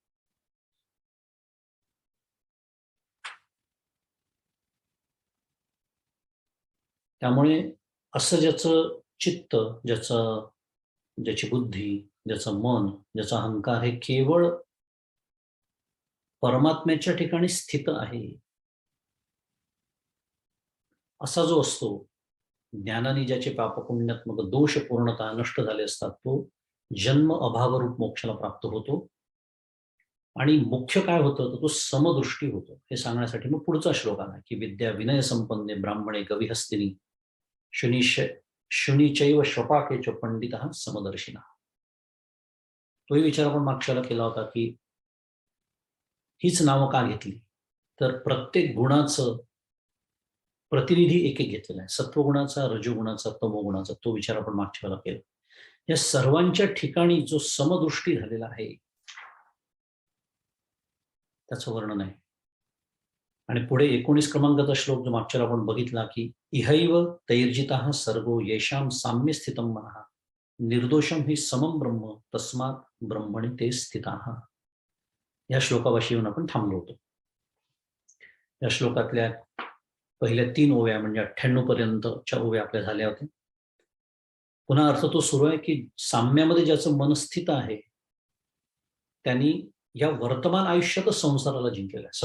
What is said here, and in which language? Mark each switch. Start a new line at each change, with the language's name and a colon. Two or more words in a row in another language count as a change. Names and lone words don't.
Marathi: त्यामुळे असं ज्याचं चित्त, ज्याची बुद्धी, ज्याचं मन, ज्याचा अहंकार हे केवळ परमात्म्याच्या ठिकाणी स्थित आहे, असा जो असतो, ज्ञानाने ज्याचे पापपुण्यात्मक दोष पूर्णतः नष्ट झाले असतात, तो जन्म अभावरूप मोक्षाला प्राप्त होतो. आणि मुख्य काय होतं तर तो समदृष्टी होतो. हे सांगण्यासाठी मग पुढचा श्लोक आला की
Sanskrit: विद्या विनय संपन्ने ब्राह्मणे कविहस्तिनी शुनीचैव श्वपाके च पंडितः समदर्शिनः.
Marathi: तोही विचार आपण मागच्याला केला होता की हीच नावं का घेतली, तर प्रत्येक गुणाचं प्रतिनिधी एक एक घेतलेला आहे. सत्वगुणाचा, रजोगुणाचा, तमोगुणाचा, तो विचार आपण मागच्या वेळेला केला. या सर्वांच्या ठिकाणी जो समदृष्टी झालेला आहे त्याचं वर्णन आहे. आणि पुढे 19 क्रमांकाचा श्लोक जो मागच्या आपण बघितला की
Sanskrit: इहैव तैर्जितः सर्वो येषां साम्य स्थितं मनः निर्दोषम हि समम ब्रह्म तस्मात् ब्रह्मणि ते स्थिताः.
Marathi: या श्लोकापाशी येऊन आपण थांबलो होतो. या श्लोकातल्या पहिल्या 3 ओव्या म्हणजे 98 पर्यंतच्या ओव्या आपल्या झाल्या होत्या. पुन्हा अर्थ तो सुरू आहे की साम्यामध्ये ज्याचं मन स्थित आहे त्यांनी या वर्तमान आयुष्यातच संसाराला जिंकलेला आहे.